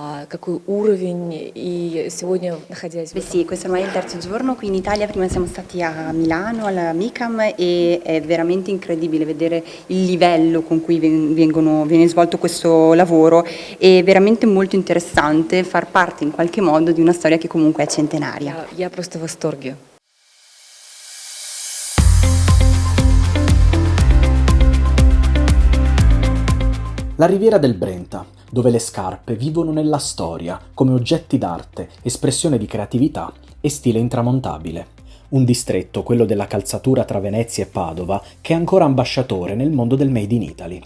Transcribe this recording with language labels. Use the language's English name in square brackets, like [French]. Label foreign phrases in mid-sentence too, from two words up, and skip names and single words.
[Russian] какой уровень, и сегодня, находясь в [Italian] Beh sì, questo ormai è il terzo giorno qui in Italia, prima siamo stati a Milano, alla MICAM, e è veramente incredibile vedere il livello con cui viene svolto questo lavoro. È veramente molto interessante far parte in qualche modo di una storia che comunque è centenaria. [Russian] я просто в восторге. [Italian] La Riviera del Brenta, dove le scarpe vivono nella storia come oggetti d'arte, espressione di creatività e stile intramontabile. Un distretto, quello della calzatura tra Venezia e Padova, che è ancora ambasciatore nel mondo del [English] Made in Italy.